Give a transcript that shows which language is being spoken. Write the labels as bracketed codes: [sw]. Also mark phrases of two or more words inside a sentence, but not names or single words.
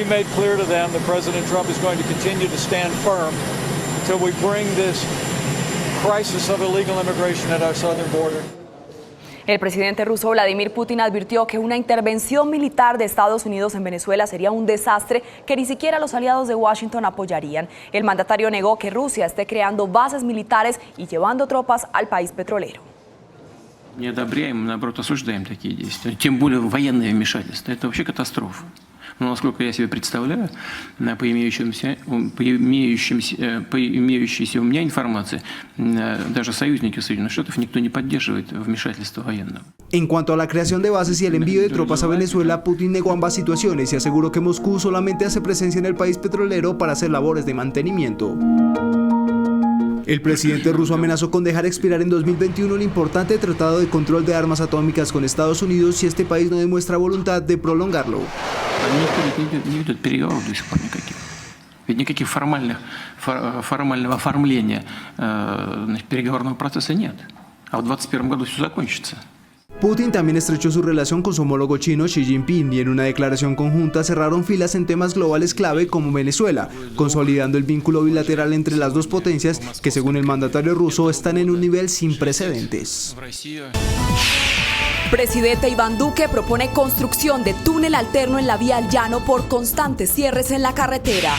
[es] El presidente ruso Vladimir Putin advirtió que una intervención militar de Estados Unidos en Venezuela sería un desastre que ni siquiera los aliados de Washington apoyarían. El mandatario negó que Rusia esté creando bases militares y llevando tropas al país petrolero. [ru] Не одобряем, наоборот, осуждаем такие действия. Тем более военное вмешательство. Это вообще катастрофа. Но, насколько я себе представляю, по имеющейся у меня информации, даже союзники Соединенных Штатов никто не поддерживает вмешательство военного. [es] En cuanto a la creación de bases y el envío de tropas a Venezuela, Putin negó ambas situaciones y aseguró que Moscú solamente hace presencia en el país petrolero para hacer labores de mantenimiento. El presidente ruso amenazó con dejar expirar en 2021 el importante tratado de control de armas atómicas con Estados Unidos si este país no demuestra voluntad de prolongarlo. [ru] Никто не ведет переговоров до сих пор никаких. Ведь никаких формального оформления переговорного процесса нет. А в 2021 году все закончится. [es] Putin también estrechó su relación con su homólogo chino Xi Jinping y en una declaración conjunta cerraron filas en temas globales clave como Venezuela, consolidando el vínculo bilateral entre las dos potencias que, según el mandatario ruso, están en un nivel sin precedentes. Presidente Iván Duque propone construcción de túnel alterno en la vía al llano por constantes cierres en la carretera.